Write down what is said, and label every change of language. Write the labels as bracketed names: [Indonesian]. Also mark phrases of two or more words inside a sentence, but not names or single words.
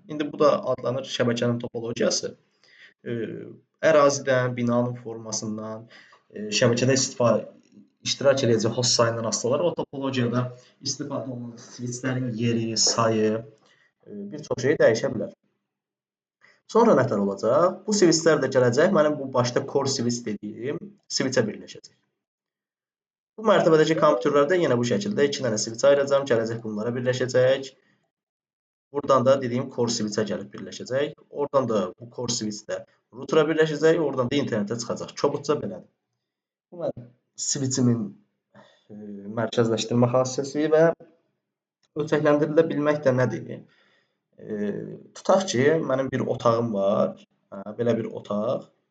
[Azerbaijani] İndi bu da adlanır şəbəkənin topologiyası. Ərazidən, binanın formasından, şəbəkədə iştirak edəcək host sayından asılı olaraq o topologiyada istifadə olunan switchlərin yeri, sayı, bir çox şey dəyişə bilər. Sonra nətər olacaq? Bu switchlər də gələcək, mənim bu başda [English] core switch [Azerbaijani] dediyim switchə birləşəcək. Bu mərtəbədəki kompüterlərdə yenə bu şəkildə 2 dənə switch ayıracam, gələcək bunlara birləşəcək. Buradan da dediyim [English] core switchə [Azerbaijani] gəlib birləşəcək. Oradan da bu [English] core switch [Azerbaijani] də router'a birləşəcək, oradan da internetə çıxacaq. Kobudca belədir. Bu mənim switchimin mərkəzləşdirmə xassəsi və ölçəklendirilə bilmək də nədir? Tutaq ki, mənim bir otağım var, belə bir otaq.